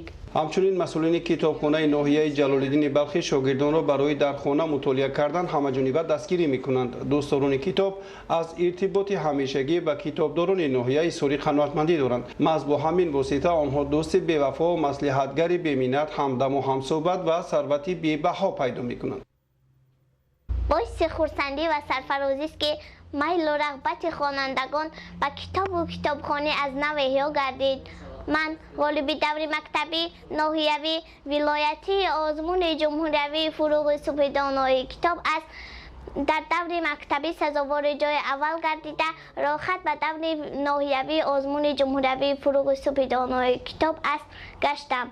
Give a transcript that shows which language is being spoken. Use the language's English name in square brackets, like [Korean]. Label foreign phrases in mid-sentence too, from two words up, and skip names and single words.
[Tajik] ҳамчунин масъулини китобхонаи ноҳияи ҷалолиддини балхӣ шогирдонро барои дар хона мутолиа кардан ҳамаҷониба дастгирӣ мекунанд. дӯстдорони китоб аз иртиботи ҳамешагӣ ба китобдорони ноҳия изҳори қаноатмандӣ доранд. маҳз бо ҳамин восита онҳо дӯсти бевафо, маслиҳатгари беминнат, ҳамдаму ҳамсӯҳбат ва сарвати бебаҳо пайдо мекунанд. باعث خرسندی و سرفرازی است که میل و رغبت خوانندگان به کتاب و کتابخانه از نو احیا گردید. من غالب دوره مکتبی ناحیوی ولایتی آزمون جمهوری فروغ صبح دانای کتاب است. در دور مکتبی سزاوار جای اول گردیده راحت به دور ناحیوی آزمون جمهوری فروغ صبح دانای کتاب است گشتم.